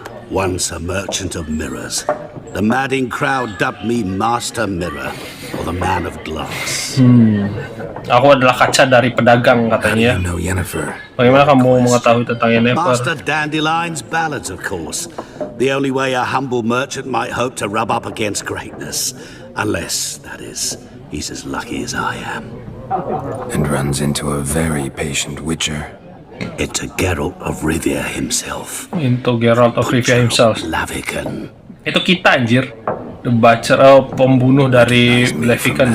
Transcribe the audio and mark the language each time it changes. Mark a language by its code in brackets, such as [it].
[en] Once a merchant of mirrors. The madding crowd dubbed me Master Mirror, or the Man of Glass. [id] Aku adalah kaca dari pedagang katanya. Bagaimana kamu mengetahui tentang Yennefer? [en] Master Dandelion's ballads, of course. The only way a humble merchant might hope to rub up against greatness. Unless, that is, he's as lucky as I am. And runs into a very patient witcher. Into Geralt of Rivia himself. Into Geralt of Rivia himself. Laviken. [id] Itu kita anjir. [en] The Butcher, [id] pembunuh dari Laviken.